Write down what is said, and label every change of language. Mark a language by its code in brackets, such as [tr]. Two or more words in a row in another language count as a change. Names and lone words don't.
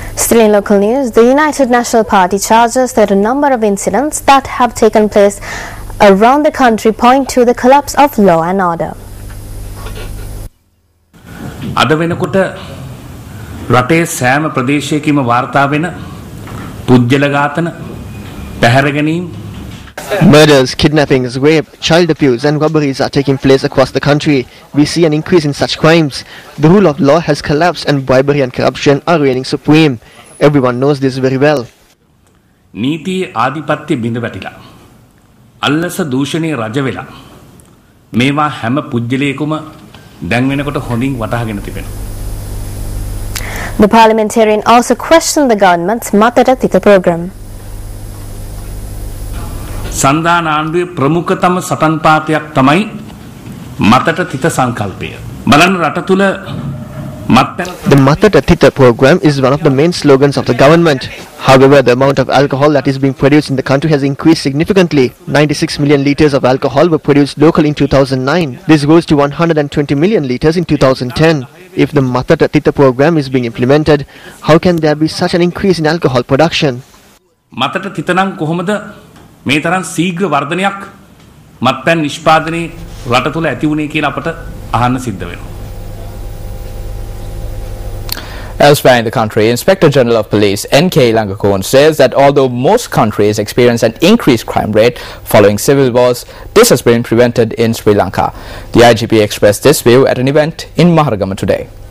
[en] Still in local news, the United National Party charges that a number of incidents that have taken place around the country point to the collapse of law and order. [si] අද වෙනකොට රටේ සෑම ප්‍රදේශයකම වාර්තා වෙන පුජ්‍යල ඝාතන, පැහැර ගැනීම, [en] murders, kidnappings, rape, child abuse and robberies are taking place across the country. We see an increase in such crimes. The rule of law has collapsed and bribery and corruption are reigning supreme. Everyone knows this very well. [si] නීති ආධිපත්‍ය බිඳ වැටිලා. අල්ලස දූෂණයේ රජ වෙලා. මේවා හැම පුජ්‍යලයකම දැන් වෙනකොට හොඳින් වටහාගෙන තිබෙනවා. [en] The parliamentarian also questioned the government's Matata Thita program. [si] සන්දාන ආණ්ඩුවේ ප්‍රමුඛතම සටන් පාතයක් තමයි මතට තිත සංකල්පය. බලන්න රට තුල [en] The Matata Thita program is one of the main slogans of the government. However, the amount of alcohol that is being produced in the country has increased significantly. 96 million litres of alcohol were produced locally in 2009. This rose to 120 million litres in 2010. If the Matata Thita program is being implemented, how can there be such an increase in alcohol production? [si] මතට තිත නම් කොහොමද මේ තරම් ශීඝ්‍ර වර්ධනයක් මත්පැන් නිෂ්පාදනයේ රට තුල ඇති වුණේ කියලා අපට අහන්න සිද්ධ වෙනවා. [en] Elsewhere in the country, Inspector General of Police N.K. Langakon says that although most countries experience an increased crime rate following civil wars, this has been prevented in Sri Lanka. The IGP expressed this view at an event in Maharagama today.